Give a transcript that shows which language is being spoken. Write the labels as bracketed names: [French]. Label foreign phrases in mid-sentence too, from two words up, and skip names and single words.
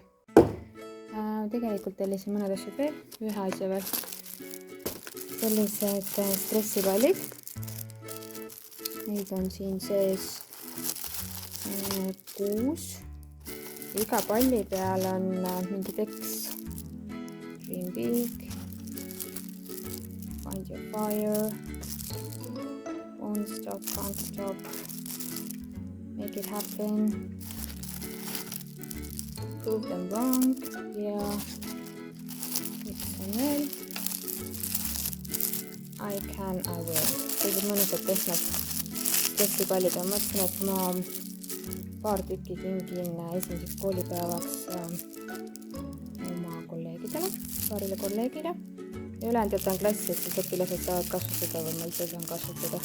[Estonian] Tegelikult tellisin mõned asjad veel, ühe asja veel. Sellised stressipallid. Neid on siin sees 6. Iga palli peal on mingi tekst. [English] Dream big, find your fire, won't stop, can't stop, make it happen, prove them wrong [Estonian] ja mis on veel? [English] I can, I will. [Estonian] Kõigid mõnusad pehmed stressipallid on. Mõtlesin, et ma paar tükki kingin esimeseks koolipäevaks oma paarile kolleegile ja ülejäänud jätan klassi, et siis õpilased saavad kasutada või ma ise saan kasutada.